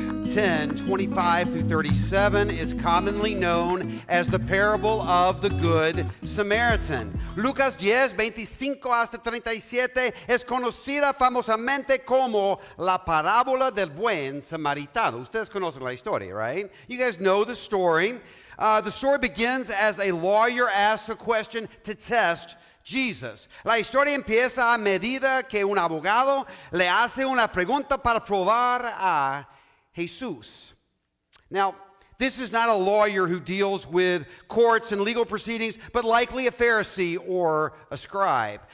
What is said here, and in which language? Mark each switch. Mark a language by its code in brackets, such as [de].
[en] 10:25 through 37 is commonly known as the parable of the Good Samaritan. [es] Lucas 10:25 hasta 37 es conocida famosamente como la parábola del buen samaritano. Ustedes conocen la historia, [en] right? You guys know the story. The story begins as a lawyer asks a question to test Jesus. [es] La historia empieza a medida que un abogado le hace una pregunta para probar a Jesús. [en] Now, this is not a lawyer who deals with courts and legal proceedings, but likely a Pharisee or a scribe.